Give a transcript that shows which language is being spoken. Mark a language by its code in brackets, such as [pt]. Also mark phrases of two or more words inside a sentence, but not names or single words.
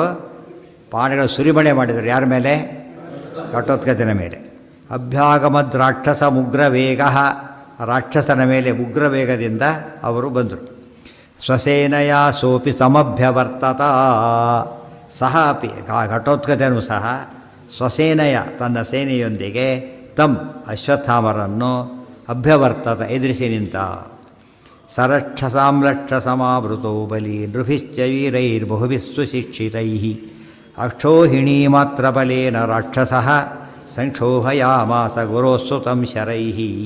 [kn] ಬಾಣಗಳು ಸುರಿಮಣೆ ಮಾಡಿದರು. ಯಾರ ಮೇಲೆ? ಘಟೋತ್ಕಚನ ಮೇಲೆ. [sa] ಅಭ್ಯಾಗಮದ್ ರಾಕ್ಷಸ ಉಗ್ರ ವೇಗ, [kn] ರಾಕ್ಷಸನ ಮೇಲೆ ಉಗ್ರ ವೇಗದಿಂದ ಅವರು ಬಂದರು. [sa] ಸ್ವಸೇನಯ ಸೋಪಿ ತಮಭ್ಯವರ್ತತ. ಸಹ ಅಪಿ, [kn] ಘಟೋತ್ಕಚನು ಸಹ ಸ್ವಸೇನಯ, ತನ್ನ ಸೇನೆಯೊಂದಿಗೆ ತಮ್ ಅಶ್ವತ್ಥಾಮರನ್ನು ಅಭ್ಯವರ್ತತ, ಎದುರಿಸಿ ನಿಂತ. [sa] ಸರಕ್ಷಸಾಂ ಲಕ್ಷಸಮಾವೃತೋ ಬಲಿ ನೃಭಿಶ್ಚ ವೀರೈರ್ಬಹುಭಿಃ ಸುಶಿಕ್ಷಿತೈಃ ಅಕ್ಷೋಹಿಣೀ ಮಾತ್ರ ಬಲೇನ ರಾಕ್ಷಸಃ ಸಂಕ್ಷೋಭಯಾಮಾಸ ಗುರೋಸ್ಸುತಂ ಶರೈಃ.